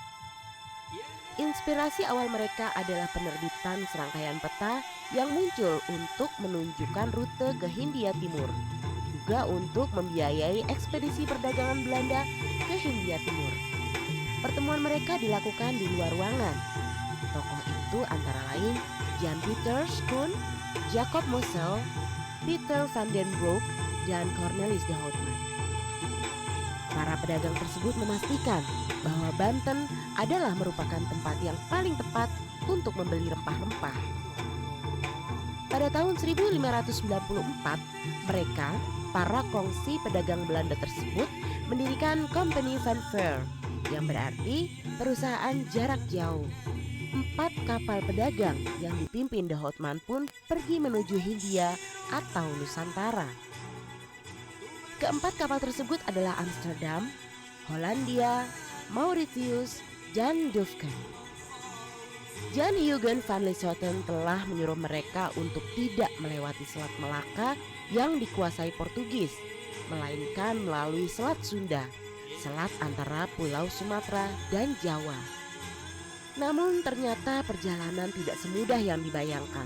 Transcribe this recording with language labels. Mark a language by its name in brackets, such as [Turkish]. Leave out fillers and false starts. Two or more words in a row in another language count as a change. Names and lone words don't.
[Indonesian] Inspirasi awal mereka adalah penerbitan serangkaian peta yang muncul untuk menunjukkan rute ke Hindia Timur, juga untuk membiayai ekspedisi perdagangan Belanda ke Hindia Timur. Pertemuan mereka dilakukan di luar ruangan. Tokoh itu antara lain Jan Pieter Schoon, Jacob Mossel, Peter van den Broek, dan Cornelis de Houtman. Para pedagang tersebut memastikan bahwa Banten adalah merupakan tempat yang paling tepat untuk membeli rempah-rempah. Pada tahun 1594, mereka, para kongsi pedagang Belanda tersebut, mendirikan Company van Ver, yang berarti perusahaan jarak jauh. 4 kapal pedagang yang dipimpin de Houtman pun pergi menuju Hindia atau Nusantara. Keempat kapal tersebut adalah Amsterdam, Hollandia, Mauritius, dan Dufken. Jan Huygen van Lieshoten telah menyuruh mereka untuk tidak melewati Selat Melaka yang dikuasai Portugis, melainkan melalui Selat Sunda, selat antara Pulau Sumatera dan Jawa. Namun ternyata perjalanan tidak semudah yang dibayangkan.